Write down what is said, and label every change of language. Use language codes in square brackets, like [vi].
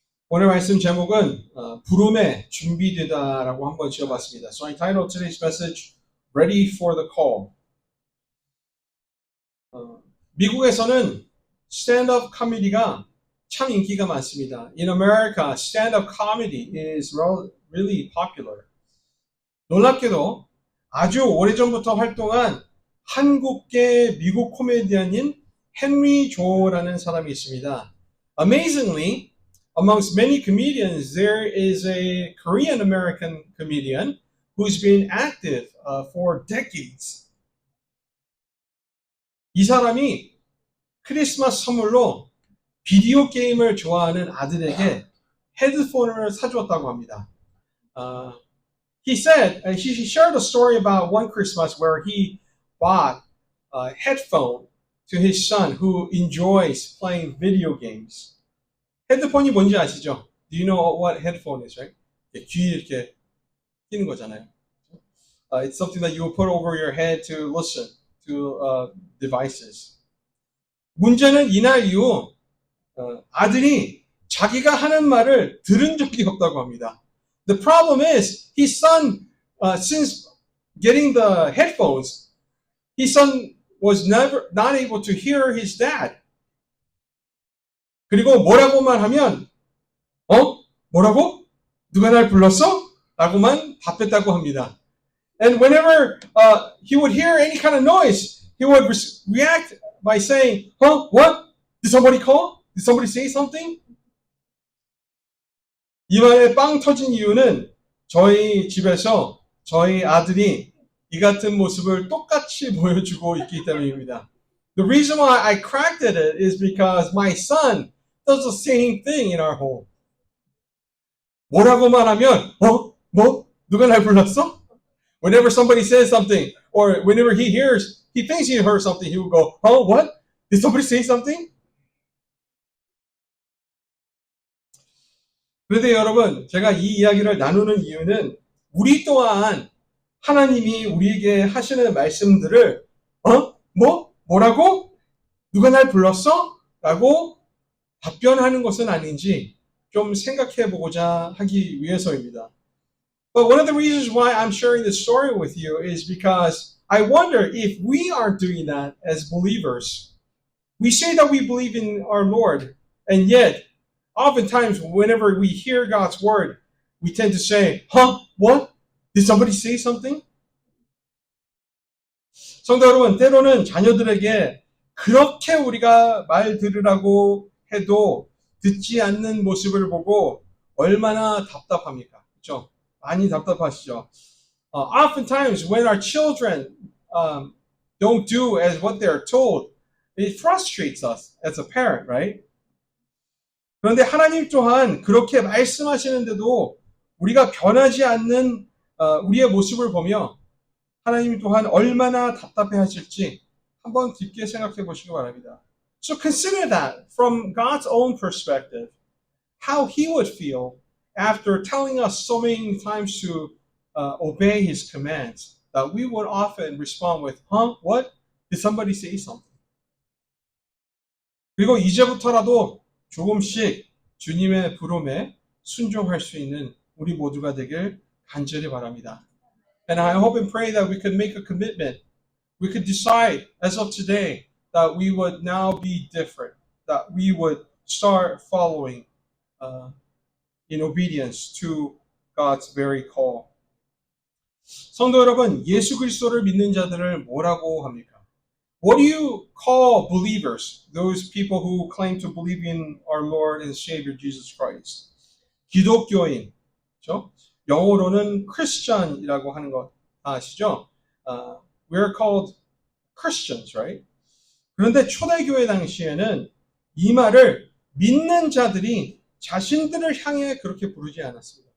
[ko] 오늘 말씀 제목은 부름에 준비되다라고 한번 지어봤습니다. [en] So I titled today's message Ready for the Call. [ko] 미국에서는 stand-up comedy가 참 인기가 많습니다. [en] In America, stand-up comedy is really popular. [ko] 놀랍게도 아주 오래전부터 활동한 한국계 미국 코미디언인 헨리 조라는 사람이 있습니다. [en] Amazingly, amongst many comedians, there is a Korean American comedian who's been active for decades. [ko] 이 사람이 크리스마스 선물로 비디오 게임을 좋아하는 아들에게 헤드폰을 사주었다고 합니다. [en] He said, he shared a story about one Christmas where he bought a headphone to his son who enjoys playing video games. [ko] 헤드폰이 뭔지 아시죠? [en] Do you know what headphone is, right? [ko] 귀에 이렇게 끼는 거잖아요. [en] It's something that you will put over your head to listen to devices. [ko] 문제는 이날 이후 아들이 자기가 하는 말을 들은 적이 없다고 합니다. [en] The problem is his son, since getting the headphones, his son was never not able to hear his dad. [ko] 그리고 뭐라고만 하면 뭐라고? 누가 날 불렀어? 라고만 답했다고 합니다. [en] And whenever he would hear any kind of noise, he would react by saying, what? Did somebody call? Did somebody say something? [ko] 이 말에 빵 터진 이유는 저희 집에서 저희 아들이 이 같은 모습을 똑같이 보여주고 있기 때문입니다. [en] The reason why I cracked at it is because my son does the same thing in our home. [ko] 뭐라고만 하면 누가 날 불렀어? [en] Whenever somebody says something or whenever he thinks he heard something, he will go, what? Did somebody say something? [ko] 그런데 여러분, 제가 이 이야기를 나누는 이유는 우리 또한 하나님이 우리에게 하시는 말씀들을 뭐라고? 누가 날 불렀어? 라고 답변하는 것은 아닌지 좀 생각해 보고자 하기 위해서입니다. [en] But one of the reasons why I'm sharing this story with you is because I wonder if we aren't doing that as believers. We say that we believe in our Lord, and yet oftentimes, whenever we hear God's word, we tend to say, what? Did somebody say something? [ko] 성도 여러분, 때로는 자녀들에게 그렇게 우리가 말 들으라고 해도 듣지 않는 모습을 보고 얼마나 답답합니까? 그렇죠? 많이 답답하시죠? [en] Oftentimes, when our children don't do as what they're told, it frustrates us as a parent, right? [ko] 그런데 하나님 또한 그렇게 말씀하시는데도 우리가 변하지 않는 우리의 모습을 보며 하나님 또한 얼마나 답답해 하실지 한번 깊게 생각해 보시기 바랍니다. [en] So consider that from God's own perspective, how He would feel after telling us so many times to obey His commands, that we would often respond with, what? Did somebody say something? [ko] 그리고 이제부터라도 조금씩 주님의 부름에 순종할 수 있는 우리 모두가 되길 간절히 바랍니다. [en] And I hope and pray that we could make a commitment. We could decide as of today that we would now be different, that we would start following in obedience to God's very call. [ko] 성도 여러분, 예수 그리스도를 믿는 자들을 뭐라고 합니까? [en] What do you call believers? Those people who claim to believe in our Lord and Savior Jesus Christ. [ko] 기독교인, 그렇죠? 영어로는 Christian이라고 하는 거 아시죠? [en] We're called Christians, right? [ko] 그런데 초대교회 당시에는 이 말을 믿는 자들이 자신들을 향해 그렇게 부르지 않았습니다.